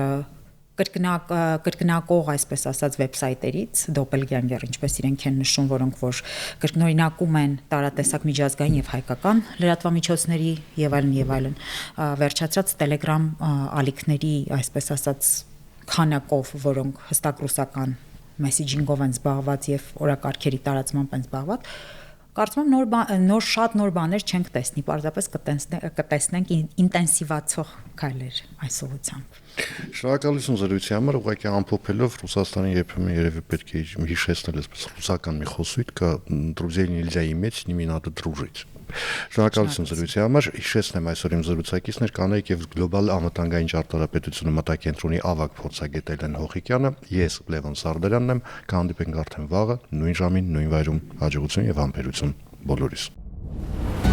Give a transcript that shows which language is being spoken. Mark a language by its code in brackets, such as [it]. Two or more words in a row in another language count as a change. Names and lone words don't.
[hy] կրկնակող, այսպես ասած, վեբսայթերից, doppelganger, ինչպես իրենք են նշում, որոնք որ կրկնօրինակում են տարատեսակ միջազգային եւ հայկական լրատվամիջոցների եւ այլն, վերջացած Telegram ալիքների, այսպես ասած, քանակով, որոնք հստակ ռուսական մեսեջինգով են զբաղված եւ օրակարգերի տարածմամբ են զբաղված, կարծում եմ շատ նոր բաներ չենք տեսնի, պարզապես կտեսնենք ինտենսիվացող քայլեր այս ուղղությամբ։ Շնորհակալություն զրույցի համար, ուղղակի ամփոփելով Ռուսաստանի երբեմն երևի պետք է հիշեցնել այսպես ռուսական մի խոսույթ կա [ru] «Друзей нельзя иметь, с ними надо дружить»։ [hy] Շնորհակալություն զրույցի համար, հիշեցնեմ այսօր իմ զրուցակիցներ կանայք եւ գլոբալ անվտանգային ճարտարապետությունը մտակենտրոնի ավագ փորձագետ Էլեն Հոխիկյանը, ես Լևոն Սարդարյանն եմ, կհանդիպենք արդեն վաղը նույն ժամին, նույն վայրում, հաջողություն եւ համբերություն բոլորիս։